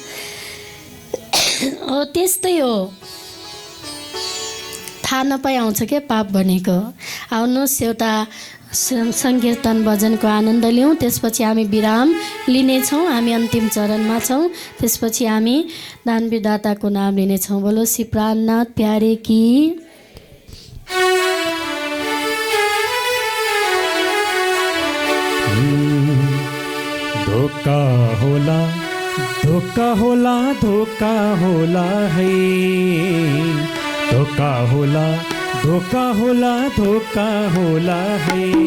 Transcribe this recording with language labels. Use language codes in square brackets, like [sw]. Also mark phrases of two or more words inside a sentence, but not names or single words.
[ne] हो, त्यस्तै हो। थाहा नपाइ आउँछ क्या पाप भनेको। आउनुहोस् एउटा सङ्कीर्तन भजनको आनन्द लिउँ, त्यसपछि हामी विराम लिनेछौँ। हामी अन्तिम चरणमा छौँ। त्यसपछि हामी दान विदाताको नाम लिनेछौँ। [hi] बोलो श्री प्राणनाथ प्यारे की। [ne] धोका होला, धोका होला, धोका होला है। धोका होला, धोका होला, धोका होला है।